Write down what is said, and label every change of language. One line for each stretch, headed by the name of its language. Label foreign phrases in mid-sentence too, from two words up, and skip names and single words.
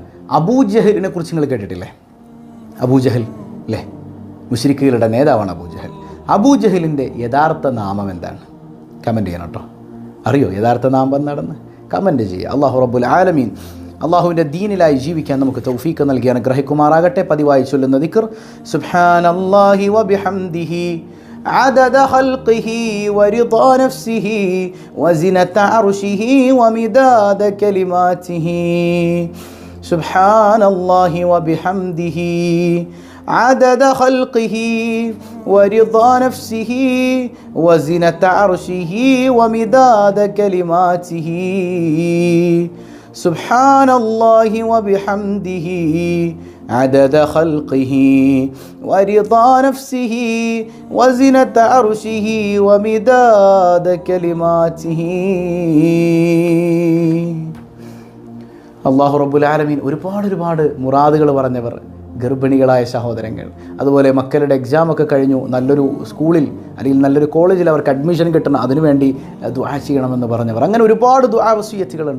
Malayalam: അബൂജഹലിനെ കുറിച്ച് നിങ്ങൾ കേട്ടിട്ടില്ലേ? അബൂജഹൽ അല്ലേ, മുശ്രിക്കുകളുടെ നേതാവാണ് അബൂജഹൽ. അബൂജഹലിൻ്റെ യഥാർത്ഥ നാമം എന്താണ്? കമൻറ്റ് ചെയ്യണം കേട്ടോ. അറിയോ യഥാർത്ഥ നാമം എന്താണെന്ന്? കമൻറ്റ് ചെയ്യുക.
Arabic: الله رب العالمين
Malayalam: അള്ളാഹുവിൻ്റെ ദീനിലായി ജീവിക്കാൻ നമുക്ക് തൗഫീക്ക് നൽകി അനുഗ്രഹിക്കുമാറാകട്ടെ. പതിവായി ചൊല്ലുന്ന ദിക്ർ
Arabic: سبحان الله وبحمده عدد خلقه ورضا نفسه وزنة عرشه ومداد كلماته. سبحان الله وبحمده عدد خلقه ورضا نفسه وزنة عرشه ومداد كلماته. سبحان الله وبحمده عدد خلقه ورضا نفسه وزنة عرشه ومداد كلماته. الله رب العالمين
Malayalam: ഒരുപാട് മുറാദുകൾ പറഞ്ഞവർ, ഗർഭിണികളായ സഹോദരങ്ങൾ, അതുപോലെ മക്കളുടെ എക്സാമൊക്കെ കഴിഞ്ഞു നല്ലൊരു സ്കൂളിൽ അല്ലെങ്കിൽ നല്ലൊരു കോളേജിൽ അവർക്ക് അഡ്മിഷൻ കിട്ടണം, അതിനുവേണ്ടി ദുആ ചെയ്യണമെന്ന് പറഞ്ഞവർ, അങ്ങനെ ഒരുപാട് ദുആ വസിയത്തുകളുണ്ട്.